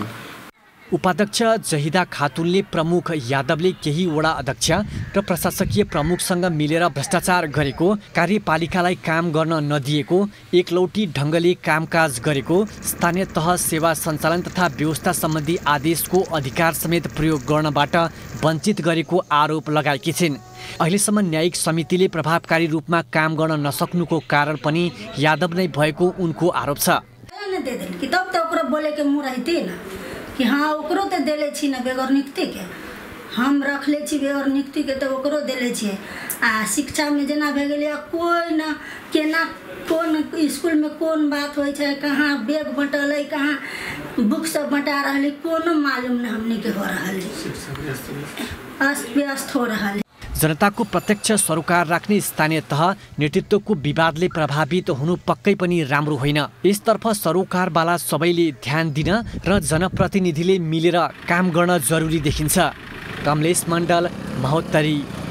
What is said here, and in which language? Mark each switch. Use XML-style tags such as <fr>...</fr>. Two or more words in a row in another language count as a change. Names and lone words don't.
<ne>उपाध्यक्ष जहिदा खातुनले प्रमुख यादवले केही वडा अध्यक्ष र प्रशासकीय प्रमुखसँग मिलेर भ्रष्टाचार गरेको, कार्यपालिकालाई काम गर्न नदिएको, एकलौटी ढङ्गले कामकाज गरेको, स्थानीय तह सेवा सञ्चालन तथा व्यवस्था सम्बन्धी आदेशको अधिकार समेत प्रयोग गर्नबाट वञ्चित गरेको आरोप लगाएकी छिन्। अहिलेसम्म न्यायिक समितिले प्रभावकारी रूपमा काम गर्न नसक्नुको कारण पनि यादव नै भएको उनको आरोप छ।</ne> <mai>कि हाँ ओकरो तो देले छी ना बेगर नियुक्ति के हम रखले छी बेगर नियुक्ति के तो ओकरो देले छी। आ शिक्षा में जना भे गेल कोई ना केना कोन स्कूल में कोन बात होय छै, कहाँ बैग बंटल, कहाँ बुक सब बंटा रहले कोनो मालूम ना हमने के हो रहल अस्त व्यस्त हो रहल।</mai> <ne>जनताको प्रत्यक्ष सरोकार राख्ने स्थानीय तह नेतृत्वको विवादले प्रभावित हुनु पक्कै पनि राम्रो होइन। यसतर्फ सरोकारवाला सबैले ध्यान दिन र जनप्रतिनिधिले मिलेर काम गर्न जरुरी देखिन्छ। कमलेश मण्डल, महोत्तरी।</ne>